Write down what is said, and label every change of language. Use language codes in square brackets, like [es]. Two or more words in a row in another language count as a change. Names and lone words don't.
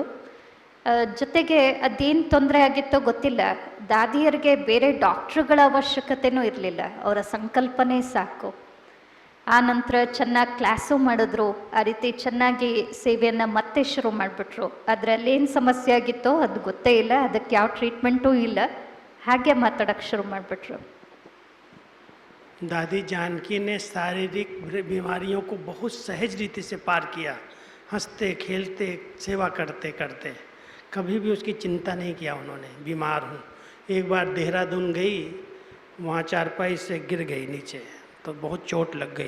[kn] ಜೊತೆಗೆ ಅದೇನು ತೊಂದರೆ ಆಗಿತ್ತೋ ಗೊತ್ತಿಲ್ಲ, ದಾದಿಯರಿಗೆ ಬೇರೆ ಡಾಕ್ಟ್ರುಗಳ ಅವಶ್ಯಕತೆಯೂ ಇರಲಿಲ್ಲ, ಅವರ ಸಂಕಲ್ಪನೇ ಸಾಕು. ಆ ನಂತರ ಚೆನ್ನಾಗಿ ಕ್ಲಾಸು ಮಾಡಿದ್ರು, ಆ ರೀತಿ ಚೆನ್ನಾಗಿ ಸೇವೆಯನ್ನು ಮತ್ತೆ ಶುರು ಮಾಡಿಬಿಟ್ರು. ಅದರಲ್ಲೇನು ಸಮಸ್ಯೆ ಆಗಿತ್ತೋ ಅದು ಗೊತ್ತೇ ಇಲ್ಲ, ಅದಕ್ಕೆ ಯಾವ ಟ್ರೀಟ್ಮೆಂಟೂ ಇಲ್ಲ, ಹಾಗೆ ಮಾತಾಡೋಕ್ಕೆ ಶುರು ಮಾಡಿಬಿಟ್ರು. [hi] दादी जानकी ने शारीरिक बीमारियों को बहुत सहज रीति से पार किया, हंसते खेलते सेवा करते करते, कभी भी उसकी चिंता नहीं किया उन्होंने। बीमार हूँ, एक बार देहरादून गई, वहाँ चारपाई से गिर गई नीचे, तो बहुत चोट लग गई।